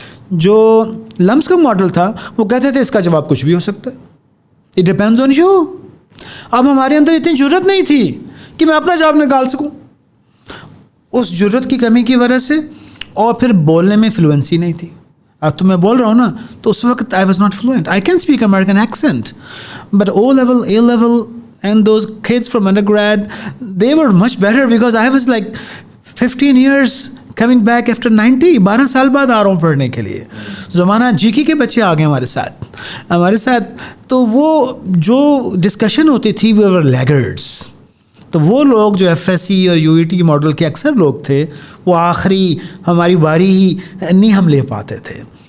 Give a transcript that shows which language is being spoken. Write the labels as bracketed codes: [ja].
[ur] جو لمس کا ماڈل تھا وہ کہتے تھے اس کا جواب کچھ بھی ہو سکتا ہے, [en] It depends on you. [ur] اب ہمارے اندر اتنی جرت نہیں تھی کہ میں اپنا جواب نکال سکوں. اس جرت کی کمی کی وجہ سے, اور پھر بولنے میں فلوئنسی نہیں تھی. اب تو میں بول رہا ہوں نا, تو اس وقت [en] I was not fluent. I can speak American accent, but O level, A level and those kids from undergrad, they were much better because I was like 15 years coming back after 90. [ur] 12 سال بعد آ رہا ہوں پڑھنے کے لیے. زمانہ GK کے بچے آ گئے ہمارے ساتھ. تو وہ جو ڈسکشن ہوتی تھی [en] we were laggards. [ur] تو وہ لوگ جو FSC اور UET ماڈل کے اکثر لوگ تھے, وہ آخری ہماری باری ہی نہیں ہم لے پاتے تھے.